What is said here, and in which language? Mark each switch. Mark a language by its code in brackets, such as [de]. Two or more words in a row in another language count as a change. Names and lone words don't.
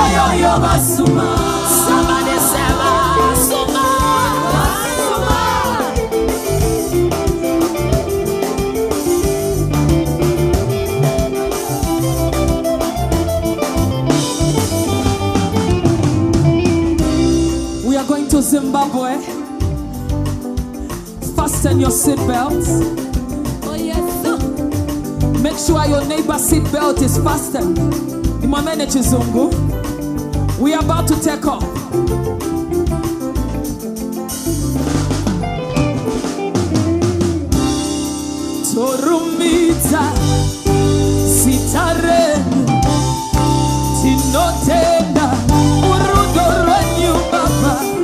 [sn] yo basuma. [en] Somebody say basuma. We are going to Zimbabwe. Fasten your seatbelts. Oh yes. Make sure your neighbor's seatbelt is fastened. [sn] Imamene Chizungu. [en] We are about to take off. [sn] Torumita sitarenu tinotenda urudo rwenyu baba